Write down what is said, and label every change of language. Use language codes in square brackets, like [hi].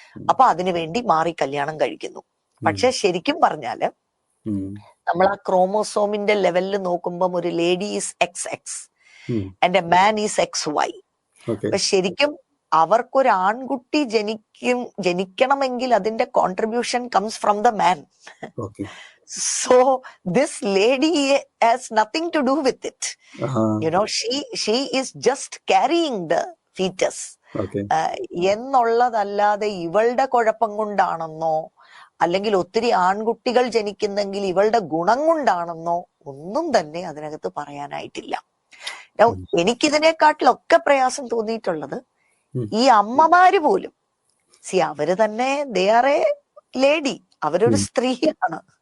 [ml] അപ്പൊ അതിനുവേണ്ടി മാറി കല്യാണം കഴിക്കുന്നു. പക്ഷെ ശരിക്കും പറഞ്ഞാല് നമ്മൾ ആ ക്രോമോസോമിന്റെ ലെവലിൽ നോക്കുമ്പം ഒരു [en] Lady is XX and a man is XY. [ml] അപ്പൊ ശരിക്കും അവർക്കൊരു ആൺകുട്ടി ജനിക്കണമെങ്കിൽ അതിന്റെ contribution [en] Comes from the man. So this lady has nothing to do with it. You know, she is just carrying the fetus. [ml] എന്നുള്ളതല്ലാതെ ഇവളുടെ കുഴപ്പം കൊണ്ടാണെന്നോ അല്ലെങ്കിൽ ഒത്തിരി ആൺകുട്ടികൾ ജനിക്കുന്നെങ്കിൽ ഇവളുടെ ഗുണം കൊണ്ടാണെന്നോ ഒന്നും തന്നെ അതിനകത്ത് പറയാനായിട്ടില്ല. എനിക്കിതിനെക്കാട്ടിലൊക്കെ പ്രയാസം തോന്നിയിട്ടുള്ളത് ഈ അമ്മമാര് പോലും, അവര് തന്നെ [en] they are a lady, [ml] അവരൊരു സ്ത്രീയാണ്.